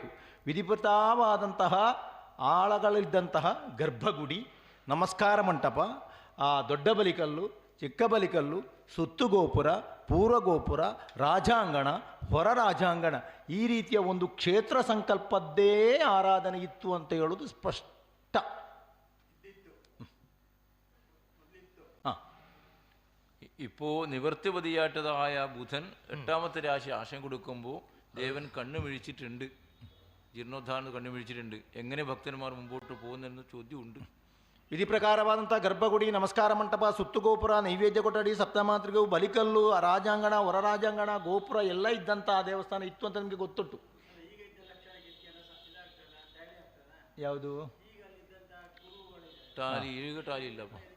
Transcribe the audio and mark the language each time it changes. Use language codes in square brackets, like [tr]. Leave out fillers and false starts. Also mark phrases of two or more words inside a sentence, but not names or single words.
[kn] ವಿಧಿಪೃತವಾದಂತಹ ಆಳಗಳಿದ್ದಂತಹ ಗರ್ಭಗುಡಿ, ನಮಸ್ಕಾರ ಮಂಟಪ, ಆ ದೊಡ್ಡ ಬಲಿಕಲ್ಲು, ಚಿಕ್ಕ ಬಲಿಕಲ್ಲು, ಸುತ್ತು ಗೋಪುರ, ಪೂರ್ವ ಗೋಪುರ, ರಾಜಾಂಗಣ, ಹೊರ ರಾಜಾಂಗಣ, ಈ ರೀತಿಯ ಒಂದು ಕ್ಷೇತ್ರ ಸಂಕಲ್ಪದ್ದೇ ಆರಾಧನೆ ಇತ್ತು ಅಂತ ಹೇಳೋದು ಸ್ಪಷ್ಟ. [ml] ഇപ്പോൾ നിവർത്തിപതിയായിട്ടതായ ബുധൻ 8ാമത്തെ രാശി ആശയം കൊടുക്കുമ്പോൾ ദേവൻ കണ്ണു മിഴിച്ചിട്ടുണ്ട്, ജീർണോദ്ധാരണം കണ്ണു മിഴിച്ചിട്ടുണ്ട്. എങ്ങനെ ഭക്തന്മാർ മുമ്പോട്ട് പോകുന്നെന്ന് ചോദ്യമുണ്ട്. [kn] ವಿಧಿ ಪ್ರಕಾರವಾದಂಥ ಗರ್ಭಗುಡಿ, ನಮಸ್ಕಾರ ಮಂಟಪ, ಸುತ್ತುಗೋಪುರ, ನೈವೇದ್ಯ ಕೊಠಡಿ, ಸಪ್ತಮಾತೃಗವು, ಬಲಿಕಲ್ಲು, ರಾಜಾಂಗಣ, ಹೊರ ರಾಜಾಂಗಣ, ಗೋಪುರ ಎಲ್ಲ ಇದ್ದಂಥ ಆ ದೇವಸ್ಥಾನ ಇತ್ತು ಅಂತ ನಿಮಗೆ ಗೊತ್ತುಂಟು. ಯಾವುದು ಟಾಲಿ ಈಗ ಟಾಲಿ ಇಲ್ಲಪ್ಪ.